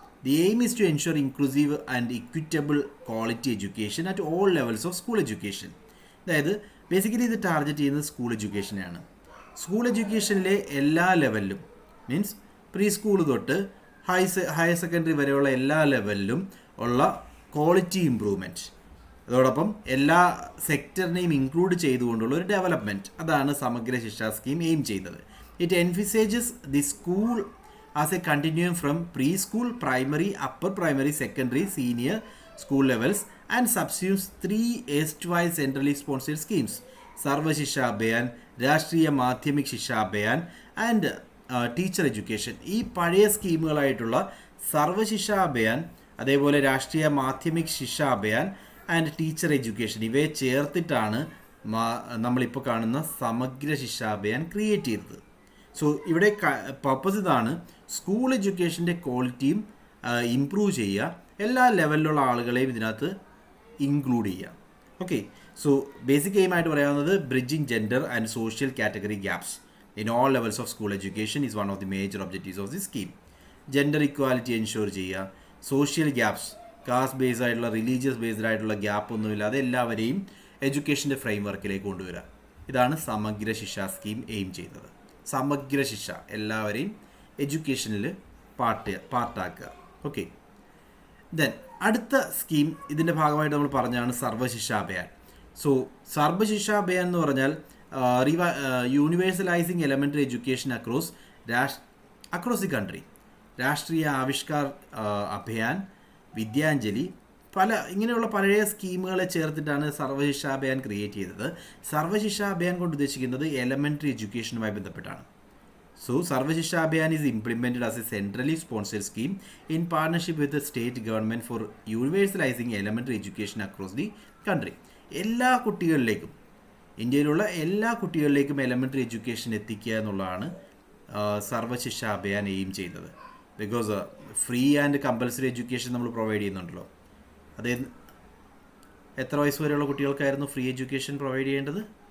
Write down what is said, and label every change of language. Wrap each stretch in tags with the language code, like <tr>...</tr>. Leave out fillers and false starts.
<en>The aim is to ensure inclusive and equitable quality education at all levels of school education.</en> <ml>അതായത് basically ഇത് target ചെയ്യുന്നത് school എഡ്യൂക്കേഷനെയാണ്. School എഡ്യൂക്കേഷനിലെ എല്ലാ ലെവലിലും, means pre school തൊട്ട് higher secondary വരെയുള്ള എല്ലാ ലെവലിലും ഉള്ള quality improvement, അതോടൊപ്പം എല്ലാ സെക്ടറിനെയും ഇൻക്ലൂഡ് ചെയ്തുകൊണ്ടുള്ള ഒരു ഡെവലപ്മെൻറ്റ്, അതാണ് സമഗ്ര ശിക്ഷാ സ്കീം എയിം ചെയ്യുന്നത്.</ml> <en>It എൻഫിസേജസ് the school as A continuum from pre school, primary, upper primary, secondary, senior school levels and സബ്സ്യൂംസ് 3 erstwhile centrally sponsored schemes: സർവ ശിക്ഷാ അഭിയാൻ, രാഷ്ട്രീയ മാധ്യമിക് ശിക്ഷാ Abhiyan and teacher education.</en> <ml>ഈ പഴയ സ്കീമുകളായിട്ടുള്ള സർവശിക്ഷാ അഭിയാൻ, അതേപോലെ രാഷ്ട്രീയ മാധ്യമിക് ശിക്ഷാ അഭിയാൻ ആൻഡ് ടീച്ചർ എഡ്യൂക്കേഷൻ, ഇവയെ ചേർത്തിട്ടാണ് നമ്മളിപ്പോൾ കാണുന്ന സമഗ്ര ശിക്ഷാ അഭിയാൻ ക്രിയേറ്റ് ചെയ്തത്. സോ ഇവിടെ പർപ്പസ് ഇതാണ്, സ്കൂൾ എഡ്യൂക്കേഷൻ്റെ ക്വാളിറ്റിയും ഇംപ്രൂവ് ചെയ്യുക, എല്ലാ ലെവലിലുള്ള ആളുകളെയും ഇതിനകത്ത് ഇൻക്ലൂഡ് ചെയ്യുക.</ml> <en>okay, so basic</en> <ml>എയിമായിട്ട് പറയാവുന്നത്</ml> <en>Bridging gender and social category gaps in all levels of school education is one of the major objectives of this scheme. Gender equality ensure</en> <ml>ചെയ്യുക, സോഷ്യൽ ഗ്യാപ്സ്, കാസ്റ്റ് ബേസ്ഡ് ആയിട്ടുള്ള religious based ആയിട്ടുള്ള gap ഒന്നുമില്ലാതെ എല്ലാവരെയും എഡ്യൂക്കേഷൻ്റെ frame വർക്കിലേക്ക് കൊണ്ടുവരിക. ഇതാണ് സമഗ്ര ശിക്ഷാ scheme aim ചെയ്യുന്നത്. സമഗ്ര ശിക്ഷ, എല്ലാവരെയും എഡ്യൂക്കേഷനിൽ പാർട്ടാക്കുക. ഓക്കെ, ദെൻ അടുത്ത സ്കീം ഇതിൻ്റെ ഭാഗമായിട്ട് നമ്മൾ പറഞ്ഞാണ് സർവശിക്ഷാ അഭിയാൻ.</ml> <en>so Sarva Shiksha Abhiyan</en> <ml>എന്ന് പറഞ്ഞാൽ</ml> <en>Universalising elementary education across the country.</en> <ml>രാഷ്ട്രീയ ആവിഷ്കാർ അഭിയാൻ, വിദ്യാഞ്ജലി, ഇങ്ങനെയുള്ള പഴയ സ്കീമുകളെ ചേർത്തിട്ടാണ് സർവശിക്ഷാ അഭിയാൻ ക്രിയേറ്റ് ചെയ്തത്. സർവശിക്ഷാ അഭിയാൻ കൊണ്ട് ഉദ്ദേശിക്കുന്നത് എലമെൻ്ററി എഡ്യൂക്കേഷനുമായി ബന്ധപ്പെട്ടാണ്.</ml> <en>So, Sarva Shiksha Abhiyan is implemented as a centrally sponsored scheme in partnership with the state government for universalizing elementary education across the country.</en> <ml>എല്ലാ കുട്ടികളിലേക്കും ഇന്ത്യയിലുള്ള എല്ലാ കുട്ടികളിലേക്കും എലമെൻ്ററി എഡ്യൂക്കേഷൻ എത്തിക്കുക എന്നുള്ളതാണ് സർവ ശിക്ഷ അഭിയാൻ എയിം ചെയ്തത്.</ml> <en>because free and compulsory education</en> <ml>നമ്മൾ provide ചെയ്യുന്നുണ്ടല്ലോ. അത് എത്ര വയസ്സ് വരെയുള്ള കുട്ടികൾക്കായിരുന്നു ഫ്രീ എഡ്യൂക്കേഷൻ പ്രൊവൈഡ് ചെയ്യേണ്ടത്?</ml>